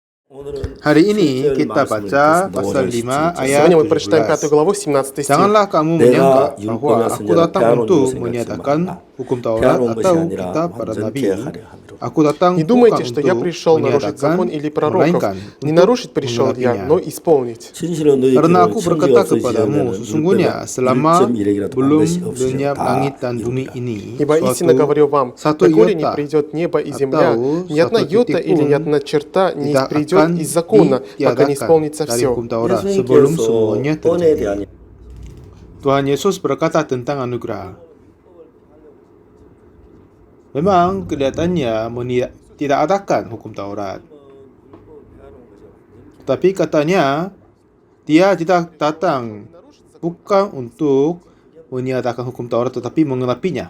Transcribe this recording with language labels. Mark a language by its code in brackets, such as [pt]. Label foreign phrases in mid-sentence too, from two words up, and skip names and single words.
[id] Hari ini kita baca pasal 5 ayat [ru] Сегодня мы прочитаем 5 17. главу, 17 стих. [id] Janganlah kamu menyangka bahwa aku datang untuk menyatakan hukum Taurat atau kitab para nabi. Aku datang [ru] Не [id] bukan [ru] думайте, что я [id] untuk [ru] пришел нарушить закон [id] menyatakan, [ru] или пророков. [id] melainkan [ru] Не [id] untuk [ru] нарушить пришел я, [id] menggenapinya. [ru] но исполнить. [id] Karena aku berkata kepadamu, sesungguhnya selama belum lenyap langit dan bumi ini, [ru] Ибо истинно говорю вам, [id] satu [ru] доколе не [id] iota [ru] придет небо и земля, [id] atau [ru] ни одна [id] satu [ru] йота [id] titik [ru] или ни [id] pun [ru] одна черта не [id] tidak [ru] придет [id] akan [ru] из закона, пока не [id] ditiadakan [ru] исполнится [id] dari [ru] все. [id] hukum Taurat sebelum semuanya terjadi. Tuhan Yesus berkata tentang anugerah. Memang kelihatannya tidak adakan hukum Taurat. Tapi katanya, dia tidak datang bukan untuk meniadakan hukum Taurat tetapi menggenapinya.